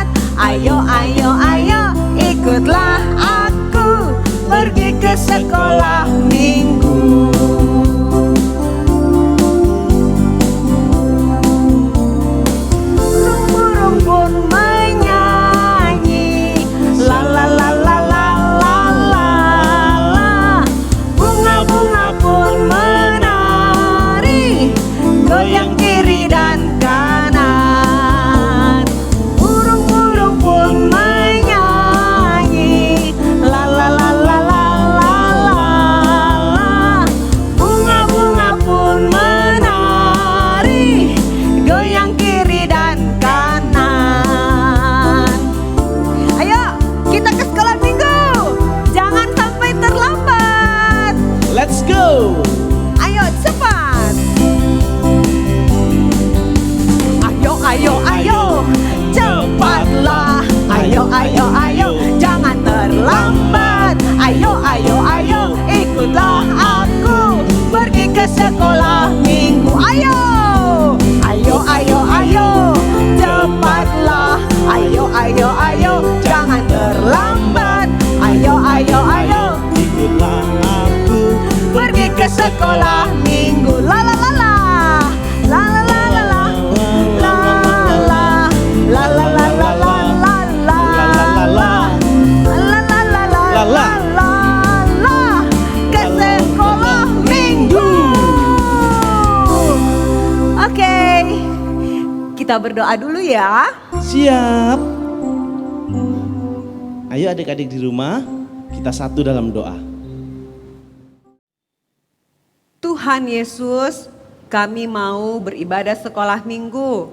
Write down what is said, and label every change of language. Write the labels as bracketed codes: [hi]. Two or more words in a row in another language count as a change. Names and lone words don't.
[id] Ayo, ayo, ayo, ikutlah aku pergi ke sekolah minggu. Burung pun menyanyi, la la la la la la la la. Bunga-bunga pun menari, goyang kiri dan kanan. Burung-burung pun menyanyi, la la la la la la la la. Bunga-bunga pun menari, goyang kiri dan kanan. Ayo, kita ke sekolah minggu. Jangan sampai terlambat. [en] Let's go! [id] Ayo cepat. Ayo, ayo, ayo, cepatlah. Ayo, ayo, ayo, jangan terlambat. Ayo, ayo, ayo, ikutlah aku pergi ke sekolah minggu. Ayo, ayo, ayo, ayo, cepatlah. Ayo, ayo, ayo, jangan terlambat. Ayo, ayo, ayo, Ikutlah aku pergi ke sekolah minggu. La la la la, la la la la la, la la, la la la la la la la, la la la la la la, ke sekolah minggu. Oke, kita berdoa dulu ya. Siap. Ayo adik-adik di rumah, kita satu dalam doa. Tuhan Yesus, kami mau beribadah sekolah minggu.